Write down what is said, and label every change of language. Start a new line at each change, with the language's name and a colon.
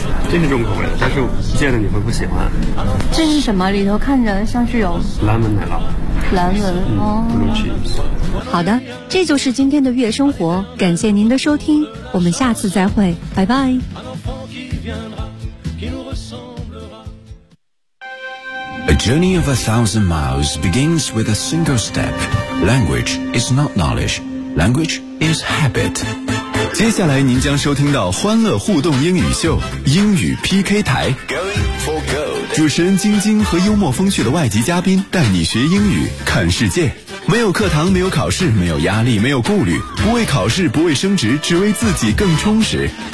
Chinese: 这是重口味，但是见了你会不喜欢。这是什么？里头看着像是有蓝纹奶酪。蓝纹哦。好的，这就是今天的月生活，感谢您的收听，我们下次再会，拜拜。
English: A journey of 1,000 miles begins with a single step. Language is not knowledge. Language is habit.
Chinese: 接下来您将收听到欢乐互动英语秀，英语 PK 台。
English: Going for gold.
Chinese: 主持人晶晶和幽默风趣的外籍嘉宾带你学英语，看世界。没有课堂，没有考试，没有压力，没有顾虑，不为考试，不为升职，只为自己更充实。